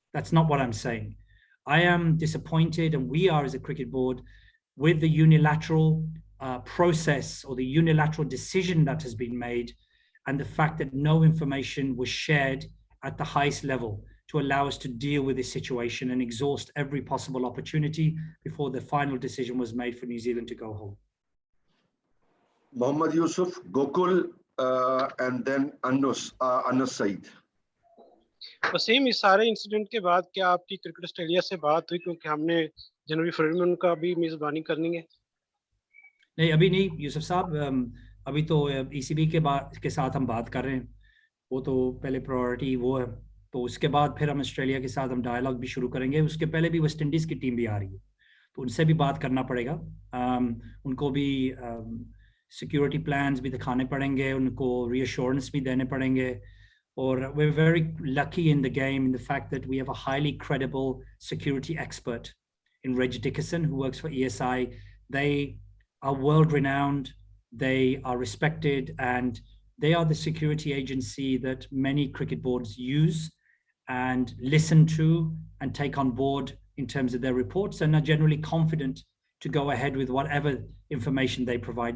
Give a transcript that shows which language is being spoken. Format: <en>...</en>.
<en>That's not what I'm saying. I am disappointed, and we are as a cricket board, with the unilateral process or the unilateral decision that has been made, and the fact that no information was shared at the highest level to allow us to deal with this situation and exhaust every possible opportunity before the final decision was made for New Zealand to go home. Mohammad Yusuf, Gokul, and then Anas Saeed.</en> <hi>Wasim, इस सारे incident के बाद क्या आपकी cricket Australia से बात हुई, क्योंकि हमने जनवरी फरवरी में उनका भी मेजबानी करनी है? नहीं, अभी नहीं यूसुफ साहब, अभी तो ECB के साथ हम बात कर रहे हैं, वो तो पहले प्रायोरिटी वो है, तो उसके बाद फिर हम ऑस्ट्रेलिया के साथ हम डायलॉग भी शुरू करेंगे। उसके पहले भी वेस्ट इंडीज़ की टीम भी आ रही है, तो उनसे भी बात करना पड़ेगा, उनको भी सिक्योरिटी प्लान्स भी दिखाने पड़ेंगे, उनको रीअश्योरेंस भी देने पड़ेंगे।</hi> <en>Or we're very lucky in the game in the fact that we have a highly credible security expert in Reg Dickerson, who works for ESI. They are world-renowned, they are respected, and they are the security agency that many cricket boards use and listen to and take on board in terms of their reports, and are generally confident to go ahead with whatever information they provide.</en>